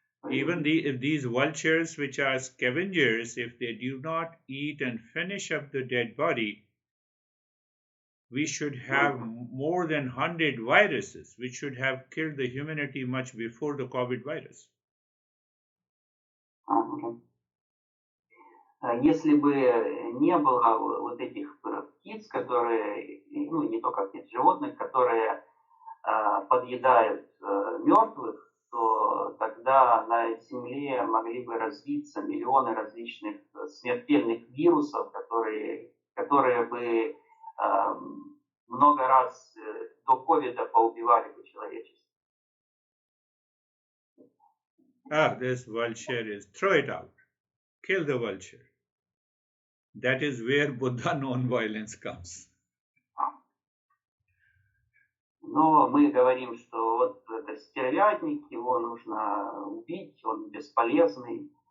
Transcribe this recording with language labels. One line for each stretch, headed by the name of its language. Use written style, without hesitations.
English: Even if these vultures, which are scavengers, if they do not eat and finish up the dead body, we should have more than 100 viruses, which should have killed the humanity much before the COVID virus. Okay.
Russian: Если бы не было вот этих птиц, которые, ну не только птиц, животных, которые подъедают мертвых, то тогда на Земле могли бы развиться миллионы различных смертельных вирусов, которые бы много раз до ковида поубивали бы человечество.
English: This vulture is, throw it out, kill the vulture. That is where Buddha non-violence comes.
Russian: Но мы говорим, что вот это стервятник, его нужно убить, он бесполезный.